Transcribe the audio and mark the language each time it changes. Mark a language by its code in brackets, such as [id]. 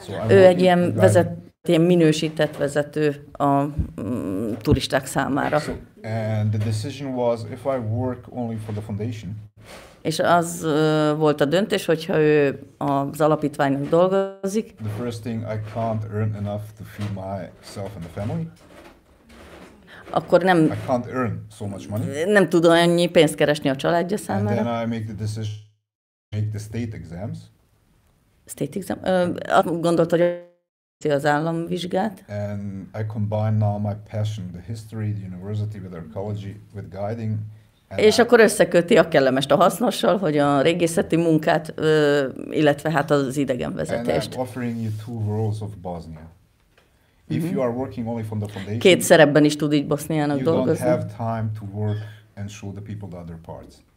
[en] So [hu] Ő egy ilyen minősített vezető a turisták számára. [en] And the decision was if I work only for the foundation. [hu] És az volt a döntés, hogyha ő az alapítványnak dolgozik. [en] The first thing, I can't earn enough to feed myself and the family. [hu] Akkor [en] I can't earn so much money. [hu] Nem tud annyi pénzt keresni a családja [en] And [hu] számára. [en] then I make the decision to make the state exams. State exam? [hu] Gondolt, hogy az államvizsgát. [en] And I combine now my passion, the history, the university with archaeology, with guiding. [hu] És akkor összeköti a kellemest a hasznossal, hogy a régészeti munkát, illetve hát az idegenvezetést. [en] And I'm offering you 2 roles of Bosnia. If you are working only from the foundation, [hu] 2 szerepben is tud így Boszniának dolgozni. [en] You don't have time to work and show the people the other parts.